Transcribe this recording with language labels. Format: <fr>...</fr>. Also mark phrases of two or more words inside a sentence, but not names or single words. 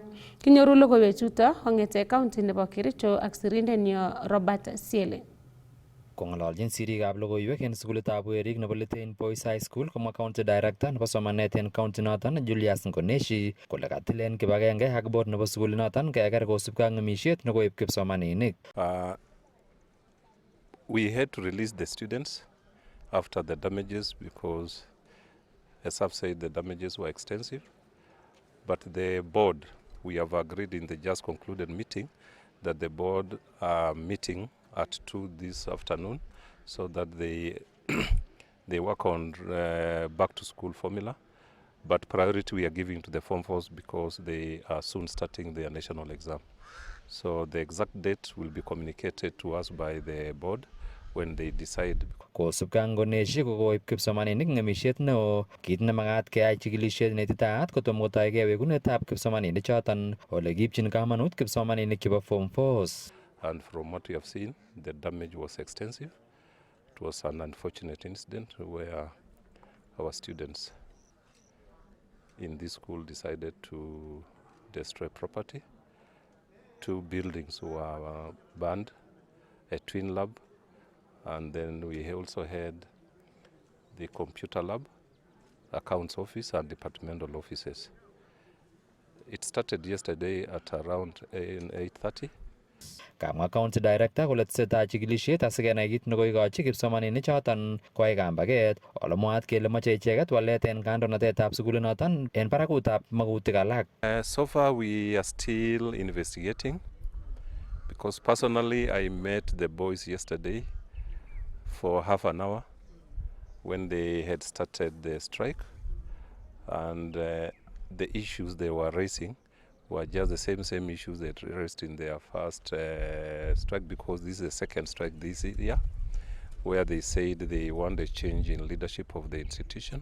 <kln>Kinyoru logoiwechuto kong'ete county nebo Kericho ak sirindenyo Robert Siele. Kong'ololjin sirikab logoiwek en sukulitab werik nebo Litein Boys High School komwa</kln> <en>county director</en> <kln>nebo somanet en county noton Julius Ngoneshi kole katilen kibagenge ak board nebo sukulinoton keker kosubkei ak ng'emisiet nekoib kipsomaninik.</kln> <en>We had to release the students after the damages because, as I've said, the damages were extensive. But the board, we have agreed in the just concluded meeting that the board are meeting at 2 this afternoon so that they work on back to school formula. But priority we are giving to the Form 4s because they are soon starting their national exam. So the exact date will be communicated to us by the board when they decide.</en> <kln>Kosubkei ak Ngoneshi kokoib kipsomaninik ng'emisiet neo, kit nemakat keyai chikilisiet neititaat kotom kotoigei wekunetab kipsomaninik choton ole kiipchin kamanut kipsomaninik chebo Form 4s.</kln> <en>And from what we have seen, the damage was extensive. It was an unfortunate incident where our students in this school decided to destroy property. 2 buildings were burned, a twin lab, and then we also had the computer lab, accounts office, and departmental offices. It started yesterday at around 8:30.</en> <kln>Kamwa</kln> <en>county director</en> <kln>kole tesetai chikilisiet asikenai kit nekoikochi kipsomaninik choton koyai kambaget ole mwaat kele moche icheket walet en kandoinatetab sukulinoton en barakutab magutik alak.</kln> <en>So far we are still investigating because personally I met the boys yesterday for half an hour when they had started the strike, and the issues they were raising were just the same issues they raised in their first strike, because this is the second strike this year, where they said they want a change in leadership of the institution.</en>